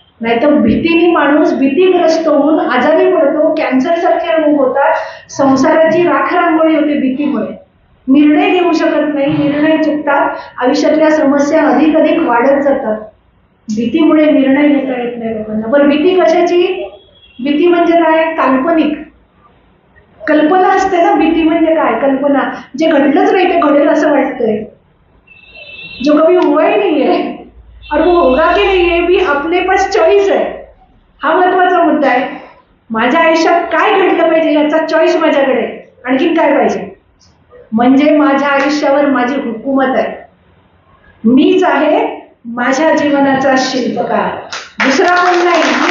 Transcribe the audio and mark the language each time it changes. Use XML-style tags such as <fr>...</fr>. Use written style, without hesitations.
<mr>नाहीतर भीतीने माणूस भीतीग्रस्त होऊन आजारी पडतो, कॅन्सर सारखे रोग होतात, संसाराची राख रांगोळी होते भीतीमुळे. निर्णय घेऊ शकत नाही, निर्णय चुकतात, आयुष्यातल्या समस्या अधिक अधिक वाढत जातात. भीतीमुळे निर्णय घेता येत नाही लोकांना. बरं, भीती कशाची? भीती म्हणजे काय? काल्पनिक कल्पना असते ना. भीती म्हणजे काय? कल्पना. जे घडलंच नाही ते घडेल असं वाटतंय,</mr> <hi>जो कभी हुआ ही नहीं है और वो होगा की नहीं है भी अपने पास चॉईस आहे.</hi> <mr>हा महत्वाचा मुद्दा आहे. माझ्या आयुष्यात काय घडलं पाहिजे याचा चॉईस माझ्याकडे. आणखीन काय पाहिजे? म्हणजे माझ्या आयुष्यावर माझी हुकूमत आहे. मीच आहे माझ्या जीवनाचा शिल्पकार, दुसरा कोण नाही.</mr>